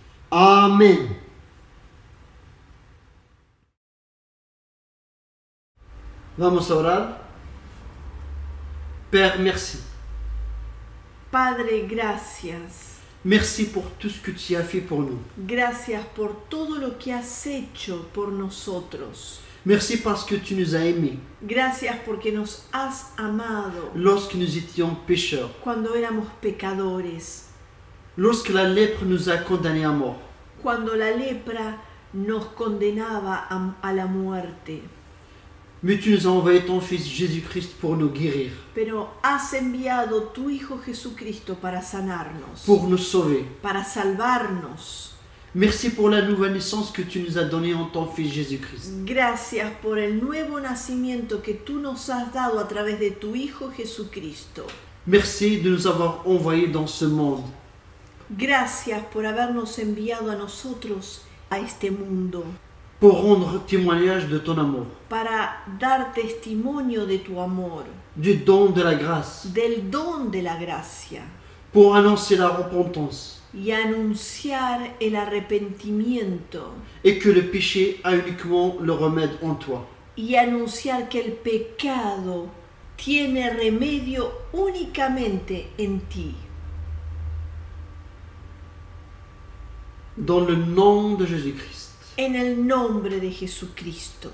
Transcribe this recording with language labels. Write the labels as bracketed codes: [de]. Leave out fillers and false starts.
[es] Amen. Vamos a orar. [fr] Père, merci. [es] Padre, gracias. [fr] Merci pour tout ce que tu as fait pour nous. [es] Gracias por todo lo que has hecho por nosotros. [fr] Merci parce que tu nous as aimés [es] Gracias porque nos has amado [fr] lorsque nous étions pécheurs, [es] cuando éramos pecadores, [fr] lorsque la lèpre nous a condamnés à mort. [es] cuando la lepra nos condenaba a la muerte. [fr] Mais tu nous as envoyé ton Fils Jésus-Christ pour nous guérir, [es] Pero has enviado tu Hijo Jesucristo para sanarnos, [fr] pour nous sauver. [es] para salvarnos. [fr] Merci pour la nouvelle naissance que tu nous as donnée en ton Fils Jésus-Christ. [es] Gracias por el nuevo nacimiento que tú nos has dado a través de tu Hijo Jesucristo. [fr] Merci de nous avoir envoyés dans ce monde. [es] Gracias por habernos enviado a nosotros a este mundo [fr] pour rendre témoignage de ton amour, [es] para dar testimonio de tu amor, [fr] du don de la grâce, [es] del don de la gracia [fr] pour annoncer la repentance [es] y anunciar el arrepentimiento [fr] et que le péché a uniquement le remède en toi. [es] y anunciar que el pecado tiene remedio únicamente en ti. [fr] Dans le nom de Jésus-Christ, [es] En el nombre de Jesucristo.